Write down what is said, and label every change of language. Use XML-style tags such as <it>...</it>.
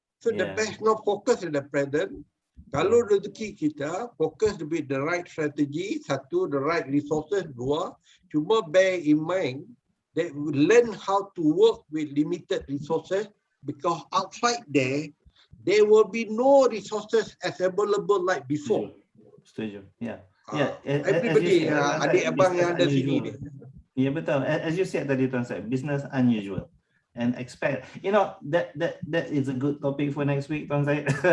<en>So the best not focus on the present.</en> <ms>Kalau rezeki kita fokus</ms> <en>with the right strategy, satu, the right resources, dua, cuma bear in mind that we learn how to work with limited resources, because outside there will be no resources as available like before.</en> <ms>Setuju. Yeah. Everybody, adik abang yang ada sini ni. Ya, betul.</ms> <en>As you said tadi, Tuan Syed, business unusual. And expect, that is a good topic for next week, Tuan Syed.</en>